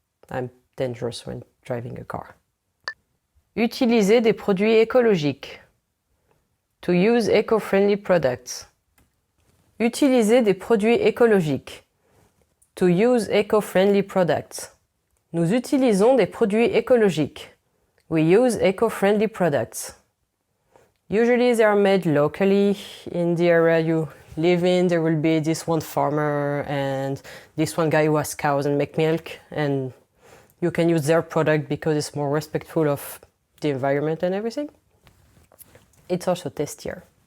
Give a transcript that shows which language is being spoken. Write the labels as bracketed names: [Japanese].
[English] I'm dangerous when driving a car. [French] Utiliser des produits écologiques. [English] To use eco-friendly products. [French] Utiliser des produits écologiques. [English] To use eco-friendly products. [French] Nous utilisons des produits écologiques. [English] We use eco-friendly products. Usually they are made locally. In the area you live in, there will be this one farmer and this one guy who has cows and make milk, and you can use their product because it's more respectful of the environment and everything. It's also tastier.